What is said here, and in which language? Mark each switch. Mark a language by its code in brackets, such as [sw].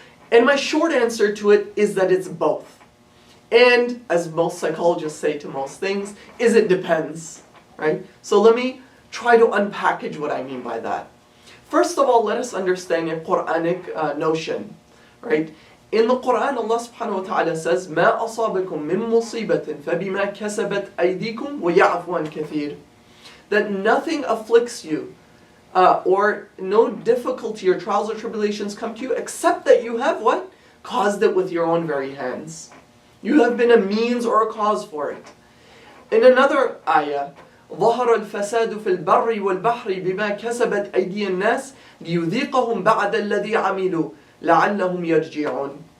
[en] And my short answer to it is that it's both. And as most psychologists say to most things, is it depends, right? So let me try to unpackage what I mean by that. First of all, let us understand a Quranic notion. Right? In the Quran, Allah subhanahu wa ta'ala says, [ar] مَا أَصَابَكُم مِّن مُّصِيبَةٍ فَبِمَا كَسَبَتْ أَيْدِيكُمْ وَيَعْفُ عَنْ كَثِيرٍ. [en] That nothing afflicts you, or no difficulty or trials or tribulations come to you, except that you have what? Caused it with your own very hands. You have been a means or a cause for it. In another ayah, [ar] ظهر الفساد في البر والبحر بما كسبت أيدي الناس ليذيقهم بعد الذي عملوا لعلهم يرجعون.